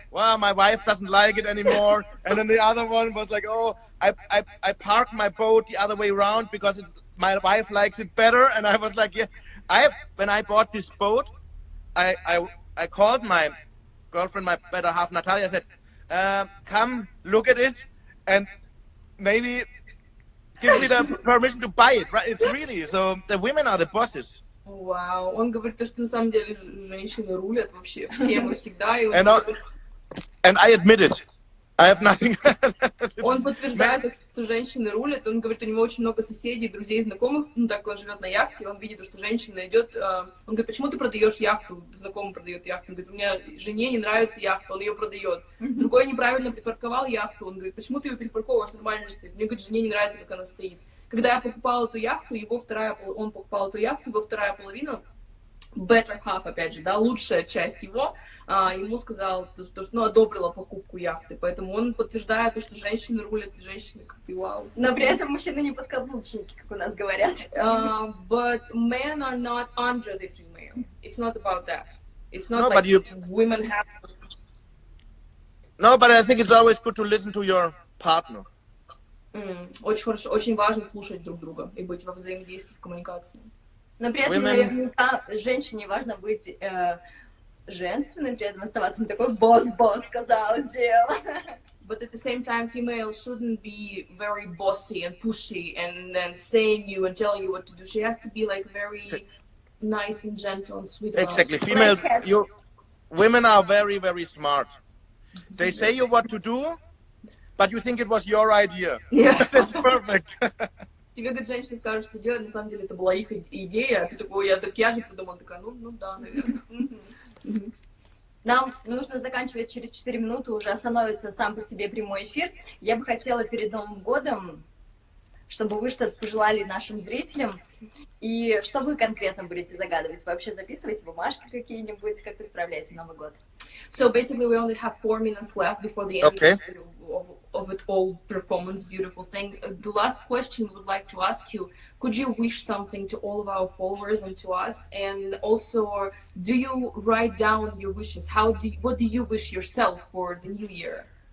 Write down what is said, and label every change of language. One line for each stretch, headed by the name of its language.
English: Well, my wife doesn't like it anymore." And then the other one was like, "Oh, I parked my boat the other way around because my wife likes it better." And I was like, "Yeah." When I bought this boat, I called my girlfriend, my better half, Natalia. I said, "Come look at it, and maybe give me the permission to buy it." Right? It's really so. The women are the bosses.
Russian: Вау, он говорит, что на самом деле женщины рулят вообще всем и всегда.
English: And I admit it. I have nothing.
Russian: Он подтверждает, что женщины рулят. Он говорит, у него очень много соседей, друзей, знакомых. Так он живет на яхте, он видит, что женщина идет. Он говорит, почему ты продаешь яхту? Знакомый продает яхту. Он говорит, у меня жене не нравится яхта, он ее продает. Другой неправильно припарковал яхту. Он говорит, почему ты ее перепарковываешь, нормально же стоит. Мне говорит, жене не нравится, как она стоит. Когда я покупала эту яхту, он покупал эту яхту, его вторая половина,
English: better half,
Russian: опять же, да, лучшая часть его, ему сказал, что одобрила покупку яхты, поэтому он подтверждает, что женщины рулят, женщины как и вау. Но при этом мужчины не подкаблучники, как у нас говорят.
English: But men are not under the female. It's not about that. It's not like women have... No, but I think it's always good to listen to your partner.
Russian: Очень хорошо, очень важно слушать друг друга и быть во взаимодействии, в коммуникации. Но при этом, наверняка, женщине важно быть женственной, при этом оставаться не такой босс, сказала, сделала.
English: But at the same time, female shouldn't be very bossy and pushy and then saying you and telling you what to do. She has to be like very nice and gentle and sweet. Exactly. Females, women are very, very smart. They say you what to do, but you think it was your idea. Yeah. That's perfect.
Russian: Тебе, говорит, женщина скажет, что делать, на самом деле это была их идея, а ты такой, я же придумала, такая, ну да, наверное. Нам нужно заканчивать через 4 минуты, уже остановится сам по себе прямой эфир. Я бы хотела перед Новым годом, чтобы вы что-то пожелали нашим зрителям, и что вы конкретно будете загадывать. Вы вообще записываете бумажки какие-нибудь, как вы справляете Новый год?
English: So basically we only have 4 minutes left before the end of it all performance, beautiful thing. The last question we would like to ask you, could you wish something to all of our followers and to us? And also, do you write down your wishes? What do you wish yourself for the new year?